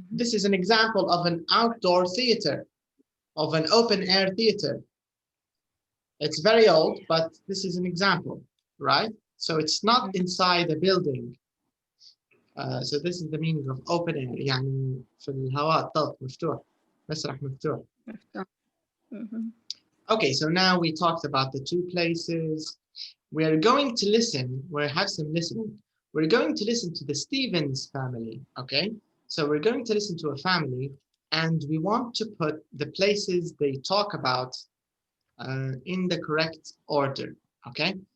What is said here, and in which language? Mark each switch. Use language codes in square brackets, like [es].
[en] This is an example of an outdoor theater, of an open air theater. It's very old, but this is an example, right? So it's not inside a building. So this is the meaning of open air. [ar] يعني في الهواء طلق مفتوح. مسرح مفتوح. [en] Okay, so now we talked about the two places. We're going to listen. We'll have some listening. We're going to listen to the Stevens family, okay? So we're going to listen to a family, and we want to put the places they talk about in the correct order, okay?